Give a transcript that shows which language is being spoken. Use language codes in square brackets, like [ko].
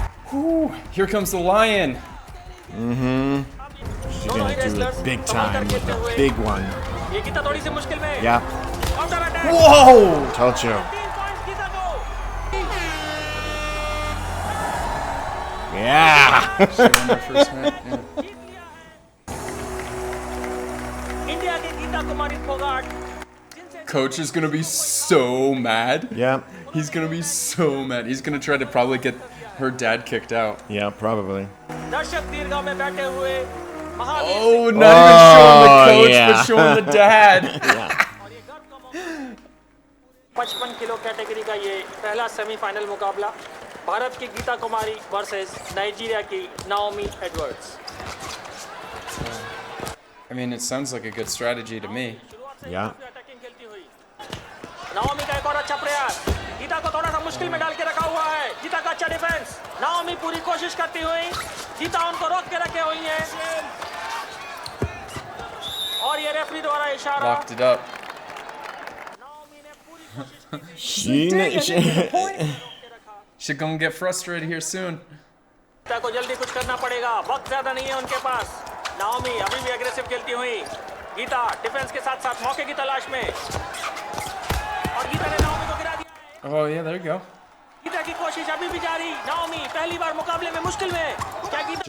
[en] Whew, here comes the lion. She's gonna do it big time with a big one. [hi] ये गीता थोड़ी सी मुश्किल में। [en] Yeah. [hi] Counter attack. [en] Whoa! Told you. [hi] 3 points Gita को। [en] Yeah. She won her first match. Yeah. [hi] India की Geeta Kumari Phogat. [en] Coach is gonna be so mad. Yeah. He's gonna be so mad. He's gonna try to probably get her dad kicked out. Yeah, probably. [hi] दर्शक दीर्घा में बैठे हुए Mahavir [en] Oh, not even showing the coach, yeah. but showing the dad. [hi] 55 kilo category का ये पहला semifinal मुकाबला भारत की गीता कुमारी वर्सेस नाइजीरिया की Naomi Edwards. [en] I mean, it sounds like a good strategy to me. Yeah. [hi] Attacking खेलती हुई नाओमी का एक और अच्छा प्रयास। गीता को थोड़ा सा मुश्किल में डाल के रखा हुआ है। गीता का अच्छा डिफेंस। नाओमी पूरी कोशिश करती हुई। गीता उनको रोक के रखे हुई है और ये रेफरी द्वारा इशारा। [en] Locked it up. [hi] नाओमी ने पूरी कोशिश की। [en] She's gonna get frustrated here soon. [hi] Gita को जल्दी कुछ करना पड़ेगा। वक्त ज्यादा नहीं है उनके पास। नाओमी अभी भी एग्रेसिव खेलती हुई। गीता डिफेंस के साथ साथ मौके की तलाश में, और गीता ने नाओमी को गिरा दिया है। [en] Oh, yeah, there you go. [hi] Gita की कोशिश अभी भी जारी। नाओमी पहली बार मुकाबले में मुश्किल में, क्या गीता